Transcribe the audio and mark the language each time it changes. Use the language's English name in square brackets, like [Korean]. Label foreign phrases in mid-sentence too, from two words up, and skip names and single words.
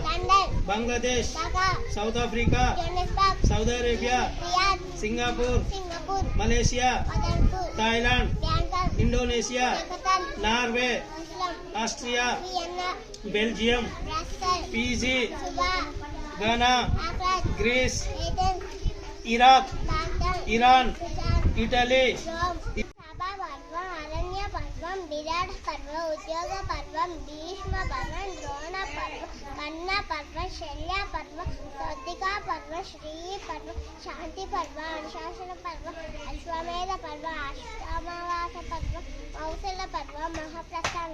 [Telugu] బంగ్లాదేశ్, సౌత్ ఆఫ్రికా, సౌదీ అరేబియా, సింగపూర్, మలేషియా, థాయిలాండ్, ఇండోనేషియా, నార్వే, ఆస్ట్రియా, బెల్జియం, ఫీజీ, ఘనా, గ్రీస్, ఇరాక్, ఇరాన్, ఇటలీ. [Sanskrit] पर्वं विराट पर्व उद्योग पर्वं भीष्म पर्वं द्रोण पर्व कर्ण पर्व शल्य पर्व सौतिका पर्व श्री पर्व शांति पर्व अनुशासन पर्व अश्वमेध पर्व अष्टामावास पर्व मौसल पर्व महाप्रस्थान